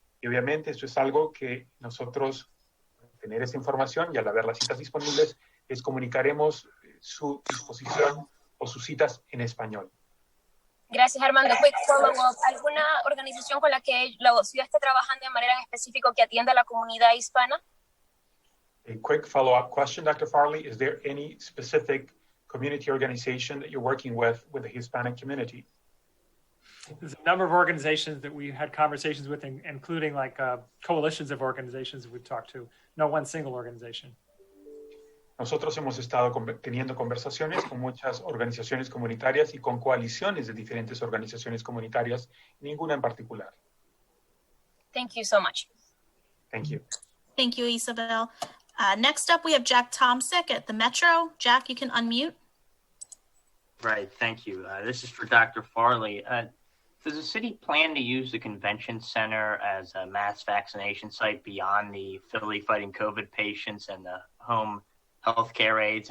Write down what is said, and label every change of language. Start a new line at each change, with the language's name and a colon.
Spanish: Y obviamente esto es algo que nosotros, al tener esa información y al haber las citas disponibles, les comunicaremos su disposición o sus citas en español.
English: Gracias, Armando. Quick follow-up.
Spanish: ¿Alguna organización con la que la ciudad esté trabajando de manera específica que atienda a la comunidad hispana?
English: A quick follow-up question, Dr. Farley. Is there any specific community organization that you're working with the Hispanic community? There's a number of organizations that we had conversations with, including like coalitions of organizations that we've talked to. No one single organization.
Spanish: Nosotros hemos estado teniendo conversaciones con muchas organizaciones comunitarias y con coaliciones de diferentes organizaciones comunitarias, ninguna en particular.
English: Thank you so much. Thank you. Thank you, Isabel. Next up, we have Jack Tomsick at the Metro. Jack, you can unmute. Right, thank you. This is for Dr. Farley. Does the city plan to use the convention center as a mass vaccination site beyond the Philly Fighting COVID patients and the home healthcare aides?